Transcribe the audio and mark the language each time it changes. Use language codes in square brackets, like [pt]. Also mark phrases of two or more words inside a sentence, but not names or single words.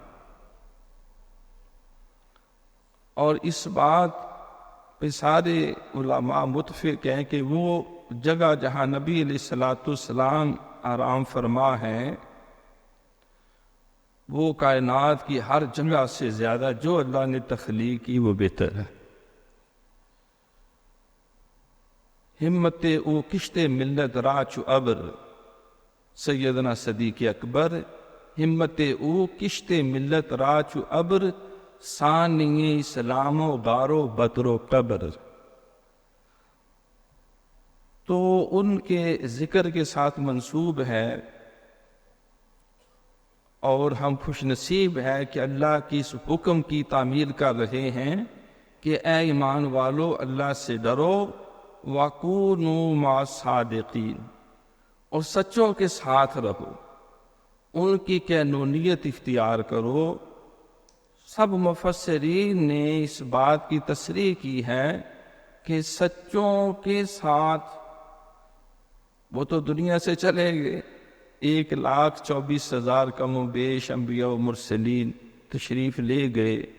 [ur] اور اس بات پہ سارے علماء متفق ہیں کہ وہ جگہ جہاں نبی علیہ السلام آرام فرما ہیں، وہ کائنات کی ہر جگہ سے زیادہ جو اللہ نے تخلیق کی وہ بہتر ہے۔ [fa] ہمت او کشت ملت راچ ابر، سیدنا صدیق اکبر، ہمت او کشت ملت راچ ابر، ثانی اسلام و بارو بدر و قبر۔ [ur] تو ان کے ذکر کے ساتھ منسوب ہے، اور ہم خوش نصیب ہے کہ اللہ کی اس حکم کی تعمیل کر رہے ہیں کہ اے ایمان والو اللہ سے ڈرو، [ar] وَكُونُوا مَعَ الصَّادِقِينَ، [ur] اور سچوں کے ساتھ رہو، ان کی قانونیت اختیار کرو۔ سب مفسرین نے اس بات کی تصریح کی ہے کہ سچوں کے ساتھ وہ تو دنیا سے چلے گئے، 1,24,000 کم و بیش انبیاء و مرسلین تشریف لے گئے،